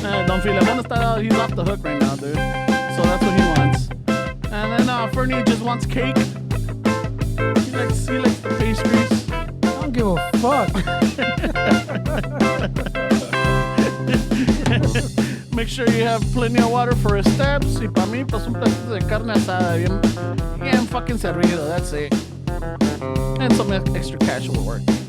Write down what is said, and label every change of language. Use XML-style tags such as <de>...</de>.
<en>Don Filemon está, he's off the hook right now, dude. So that's what he wants. And then Fernie just wants cake. He likes the pastries. I don't give a fuck. Make sure you have plenty of water for his steps.</en> <es>Y para mí, pues un pedacito de carne asada bien fucking servido.</es> <en>That's it. And some extra cash will work.</en>